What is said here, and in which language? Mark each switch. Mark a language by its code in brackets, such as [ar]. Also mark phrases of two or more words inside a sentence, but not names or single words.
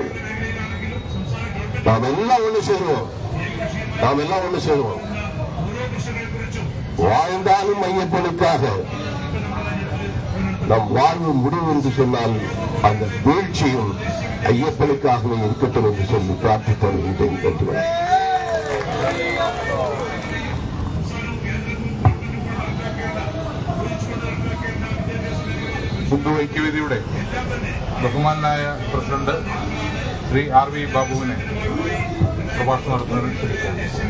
[ta] நாம் எல்லாம் ஒண்ணு சேருவோம். வாழ்ந்தாலும் ஐயப்பனுக்காக, நம் வாழ்வு முடிவு என்று சொன்னால் அந்த வீழ்ச்சியும் ஐயப்பனுக்காகவே இருக்கட்டும் என்று சொல்லி பிரார்த்தித்து வருகின்றேன். [ml] ഹിന്ദു ഐക്യവേദിയുടെ ബഹുമാനായ പ്രസിഡന്റ് ശ്രീ RV ബാബുവിനെ പ്രഭാഷണം നടത്തുന്നതിന് ക്ഷണിക്കുന്നു.